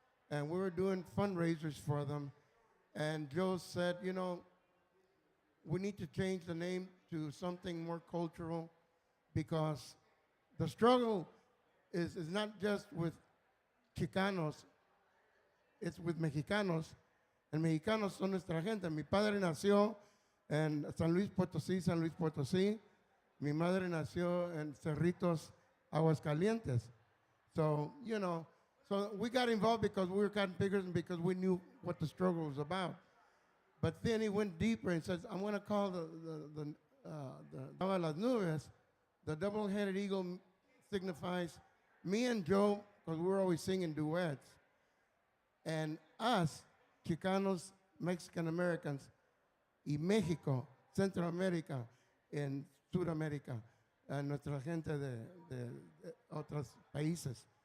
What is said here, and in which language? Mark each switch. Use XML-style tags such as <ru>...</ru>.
<en>And we were doing fundraisers for them. And Joe said, you know, we need to change the name to something more cultural because the struggle is not just with Chicanos, it's with Mexicanos.</en> <es>And Mexicanos son nuestra gente. Mi padre nació en San Luis Potosí. Mi madre nació en Cerritos, Aguascalientes.</es> <en>So, you know, so we got involved because we were cotton pickers and because we knew what the struggle was about. But then he went deeper and says, I'm going to call the Las Nubes, the double-headed eagle signifies me and Joe, because we were always singing duets, and us, Chicanos, Mexican-Americans, y México, Centroamérica, and Sudamérica,</en> <es>nuestra gente de otros países.</es>